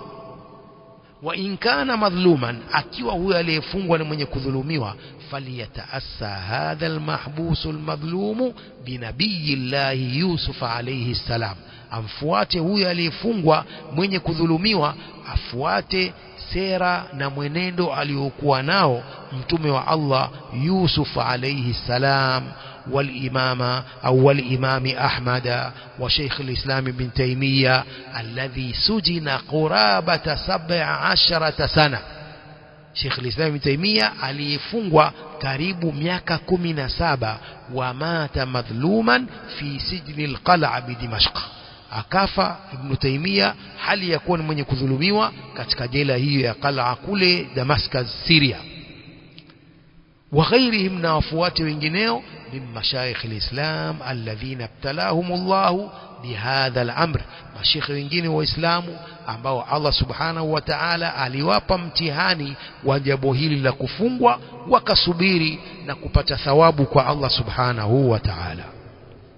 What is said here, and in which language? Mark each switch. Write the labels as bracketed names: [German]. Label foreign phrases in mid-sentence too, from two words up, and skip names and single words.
[Arabic] وإن كان مظلوما, [Swahili] akiwa huyo aliyefungwa ni mwenye kudhulumiwa, [Arabic] فليتأس هذا المحبوس المظلوم بنبي الله يوسف عليه السلام, [Swahili] amfuate huyo aliyefungwa mwenye kudhulumiwa, afuate sera na mwenendo aliokuwa nao mtume wa Allah Yusuf [Arabic] عليه السلام. والإمام أحمد وشيخ الإسلام ابن تيمية الذي سجن قرابة 17 سنة. [Swahili] شيخ الإسلام ابن تيمية aliyefungwa karibu miaka 17, [Arabic] ومات مظلوما في سجن القلعة بدمشق, [Swahili] akafa Ibn Taymiyyah hali ya kuwa mwenye kudhulumiwa katika jela hiyo ya Qal'a kule Damascus, Syria. وغيرهم, na wafuati wengineo, [Arabic] من مشايخ الإسلام الذين ابتلاهم الله بهذا الأمر, [Swahili] mashayikh wengine wa Uislamu ambao Allah [Arabic] سبحانه وتعالى [Swahili] aliwapa mtihani wa jambo hili la kufungwa, wakasubiri na kupata thawabu kwa Allah subhanahu wa ta'ala.